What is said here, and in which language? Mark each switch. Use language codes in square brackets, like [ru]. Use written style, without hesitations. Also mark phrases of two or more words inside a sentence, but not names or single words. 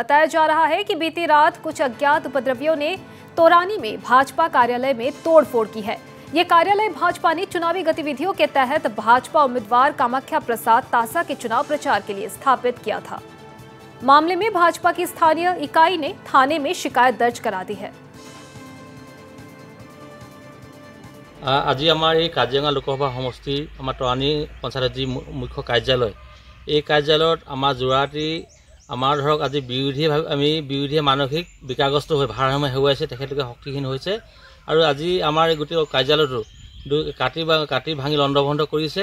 [hi] बताया जा रहा है कि बीती रात कुछ अज्ञात उपद्रवियों ने तोरानी में भाजपा कार्यालय में तोड़फोड़ की है। ये कार्यालय भाजपा ने चुनावी गतिविधियों के तहत भाजपा उम्मीदवार कामाख्या प्रसाद तासा के चुनाव प्रचार के लिए स्थापित किया था। मामले में भाजपा की स्थानीय इकाई ने थाने में शिकायत दर्ज करा दी है। [as] আজি আমাৰ এই কাজিৰঙা লোকসভা সমষ্টিৰ আমাৰ তৰাণী পঞ্চায়তৰ যি মুখ্য কাৰ্যালয়, এই কাৰ্যালয়ত আমাৰ যোৰাটি আমাৰ ধৰক আজি বিৰোধীয়ে মানসিক বিকাৰগ্ৰস্ত হৈ ভাৰসাম্য হেৰুৱাইছে, তেখেতলোকে শক্তিহীন হৈছে আৰু আজি আমাৰ এই গোটেই কাৰ্যালয়টো কাটি ভাঙি লণ্ডভণ্ড কৰিছে।